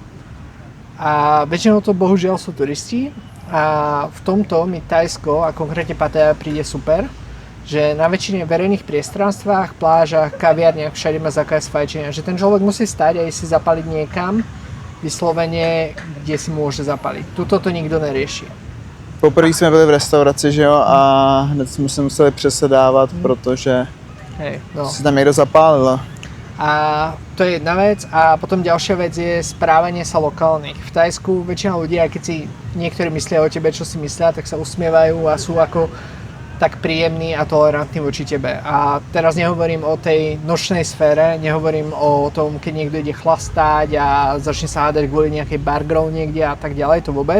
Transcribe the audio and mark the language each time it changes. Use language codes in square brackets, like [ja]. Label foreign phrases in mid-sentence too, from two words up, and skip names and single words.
[sk] A väčšinou to bohužiaľ sú turisti a v tomto mi Thajsko a konkrétne Pattaya príde super, že na väčšine verejných priestranstvách, plážach, kaviarniach, všade má zákaz fajčenia, že ten človek musí stať a ísť si zapaliť niekam, vyslovene, kde si môže zapaliť. Tuto to nikto nerieši. [cs] Poprvé jsme byli v restauraci, že jo, a hned jsme se museli přesedávat, protože si tam někdo zapálil. [sk] A to je jedna vec a potom ďalšia vec je správanie sa lokálnych. V Thajsku väčšina ľudí, aj keď si niektorí myslia o tebe, čo si myslia, tak sa usmievajú a sú ako tak príjemný a tolerantný voči tebe. A teraz nehovorím o tej nočnej sfére, nehovorím o tom, keď niekto ide chlastať a začne sa hádať kvôli nejakej bargrove niekde a tak ďalej, to vôbec.